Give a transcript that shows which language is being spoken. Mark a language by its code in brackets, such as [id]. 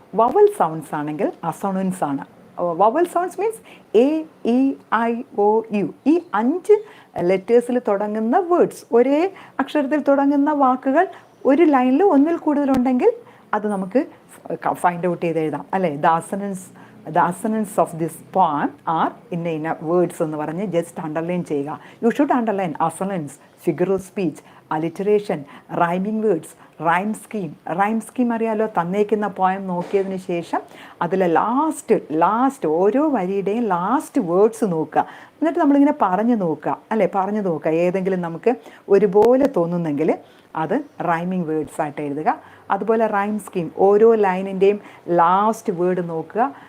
[en] Vowel sounds ആണെങ്കിൽ assonance ആണ്. Vowel sounds means A E I O U. [ml] ഈ 5 ലെറ്റേഴ്സിൽ തുടങ്ങുന്ന വേർഡ്സ്, ഒരേ അക്ഷരത്തിൽ തുടങ്ങുന്ന വാക്കുകൾ ഒരു ലൈനിൽ ഒന്നിൽ കൂടുതലുണ്ടെങ്കിൽ അത് നമുക്ക് ഫൈൻഡ് ഔട്ട് ചെയ്ത് എഴുതാം അല്ലേ. [en] the assonance of this poem are in words [ml] എന്ന് പറഞ്ഞ് ജസ്റ്റ് അണ്ടർലൈൻ ചെയ്യുക. [en] You should underline assonance, figure of speech, alliteration, rhyming words, rhyme scheme അറിയാലോ. [ml] തന്നേക്കുന്ന പോയം നോക്കിയതിന് ശേഷം അതിലെ ലാസ്റ്റ് ഓരോ വരിയുടെയും ലാസ്റ്റ് വേർഡ്സ് നോക്കുക. എന്നിട്ട് നമ്മളിങ്ങനെ പറഞ്ഞു നോക്കുക ഏതെങ്കിലും നമുക്ക് ഒരുപോലെ തോന്നുന്നെങ്കിൽ അത് റൈമിങ് വേർഡ്സ് ആയിട്ട് എഴുതുക. അതുപോലെ റൈം സ്കീം, ഓരോ ലൈനിൻ്റെയും ലാസ്റ്റ് വേർഡ് നോക്കുക.